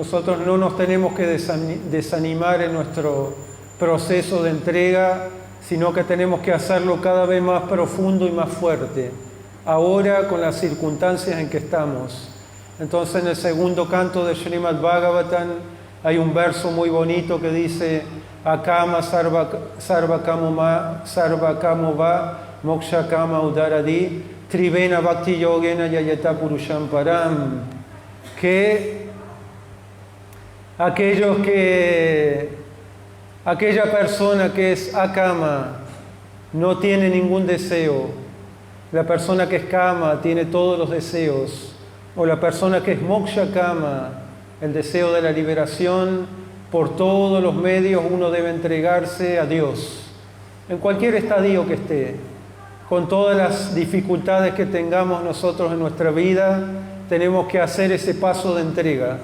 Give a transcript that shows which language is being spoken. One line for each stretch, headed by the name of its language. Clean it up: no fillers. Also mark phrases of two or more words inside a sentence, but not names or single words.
Spanish: Nosotros no nos tenemos que desanimar en nuestro proceso de entrega, sino que tenemos que hacerlo cada vez más profundo y más fuerte, ahora con las circunstancias en que estamos. Entonces en el segundo canto de Srimad Bhagavatam hay un verso muy bonito que dice
Sanskrit: Akama sarva kamo va moksha kama udaradi trivena bhakti yogena yayata purusham param,
Spanish: que aquella persona que es akama no tiene ningún deseo, la persona que es kama tiene todos los deseos, o la persona que es
Sanskrit: moksha kama,
Spanish: el deseo de la liberación, por todos los medios uno debe entregarse a Dios, en cualquier estadio que esté, con todas las dificultades que tengamos nosotros en nuestra vida, tenemos que hacer ese paso de entrega.